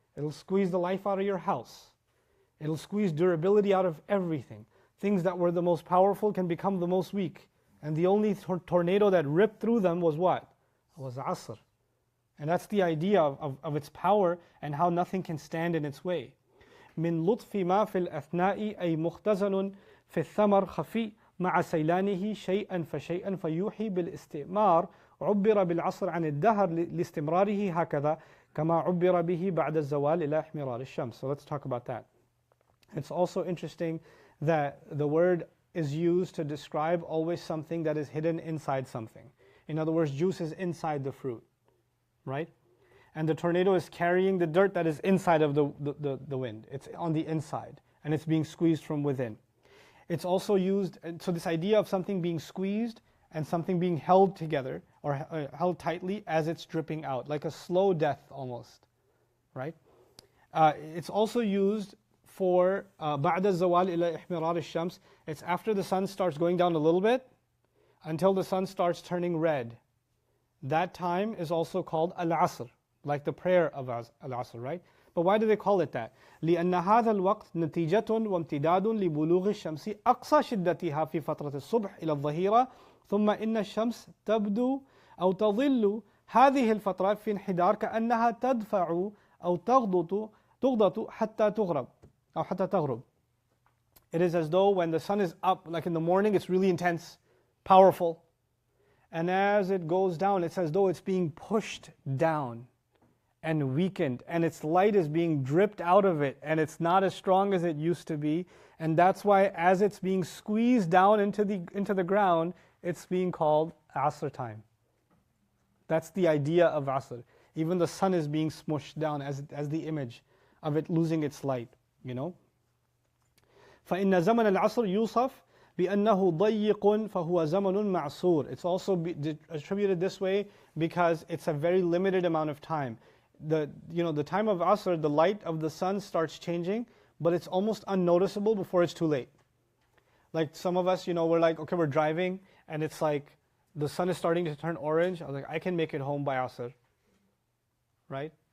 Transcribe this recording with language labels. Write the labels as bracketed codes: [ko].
[en] It'll squeeze the life out of your house. It'll squeeze durability out of everything. Things that were the most powerful can become the most weak. And the only tornado that ripped through them was what? It was Asr. And that's the idea of its power and how nothing can stand in its way. [ar] من لطف ما في الأثناء أي مختزن في الثمر خفي مع سيلانه شيئا فشيئا فيوحي بالاستئمار عبر بالعصر عن الدهر لاستمراره هكذا كما عبر به بعد الزوال إلى احمرار الشمس. [en] So let's talk about that. It's also interesting that the word is used to describe always something that is hidden inside something. In other words, juice is inside the fruit, right? And the tornado is carrying the dirt that is inside of the wind. It's on the inside, and it's being squeezed from within. It's also used, so this idea of something being squeezed and something being held together, or held tightly as it's dripping out, like a slow death almost, right? It's also used for [ar] بعد الزوال إلى احمرار الشمس. [en] It's after the sun starts going down a little bit until the sun starts turning red. That time is also called Al Asr, like the prayer of Al Asr, right? But why do they call it that? [ar] لأن هذا الوقت نتيجة وامتداد لبلوغ الشمس أقصى شدتها في فترة الصبح إلى الظهيرة ثم إن الشمس تبدو أو تظل هذه الفترة في انحدار كأنها تدفع أو تغضط حتى تغرب أو حتى تغرب. [en] It is as though when the sun is up, like in the morning, it's really intense, powerful. And as it goes down, it's as though it's being pushed down and weakened, and its light is being dripped out of it, and it's not as strong as it used to be. And that's why as it's being squeezed down into the ground, it's being called Asr time. That's the idea of Asr. Even the sun is being smushed down as the image of it losing its light, you know. [ar] فإن زمن العصر يوصف بأنه ضيق فهو زمن معصور. [en] It's also attributed this way because it's a very limited amount of time. The time of Asr, the light of the sun starts changing, but it's almost unnoticeable before it's too late. Like some of us, we're like, okay, we're driving, and it's like the sun is starting to turn orange. I was like, I can make it home by Asr, right?